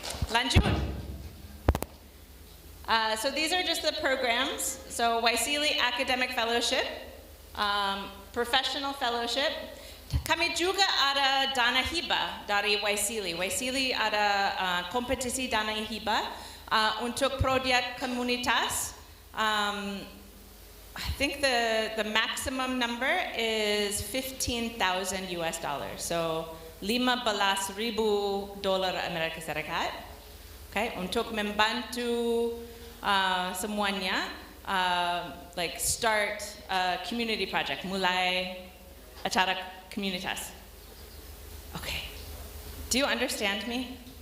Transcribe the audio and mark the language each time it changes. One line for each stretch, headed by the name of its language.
Indonesian: Lanjut.
English: So these are just the programs. So YSEALI Academic Fellowship, Professional Fellowship.
Indonesian: Kami juga ada dana hibah dari YSEALI. YSEALI ada kompetisi dana hibah untuk proyek komunitas.
English: I think the maximum number is $15,000 US.
Indonesian: So $15,000 Amerika Serikat. Okay, untuk membantu semuanya,
English: like start a community project,
Indonesian: mulai acara komunitas.
English: Okay, do you understand me?